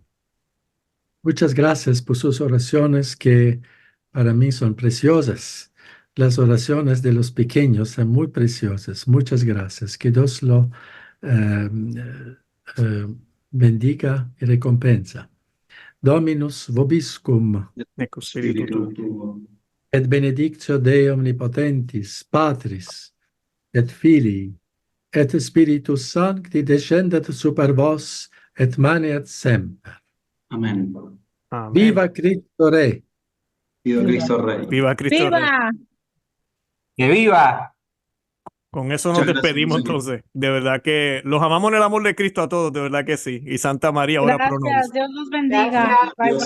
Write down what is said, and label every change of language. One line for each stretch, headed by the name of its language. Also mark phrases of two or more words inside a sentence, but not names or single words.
Spanish: Muchas gracias por sus oraciones que para mí son preciosas. Las oraciones de los pequeños son muy preciosas. Muchas gracias. Que Dios lo bendiga y recompensa.
Latin: Dominus vobiscum, Ecco spiritu tuo. et benedictio Dei omnipotentis, Patris, et Filii, et Spiritus Sancti descendat super vos, et maneat semper. Amén. Amén.
Spanish: Viva Cristo Rey. Viva Cristo Rey. Viva Cristo Rey. ¡Viva! ¡Que viva! Con eso nos Muchas gracias, despedimos Monseñor. entonces. De verdad que los amamos en el amor de Cristo a todos, de verdad que sí. Y Santa María,
Latin: ora pro nobis.
Spanish: Gracias, Dios los bendiga. Bye, Dios bye.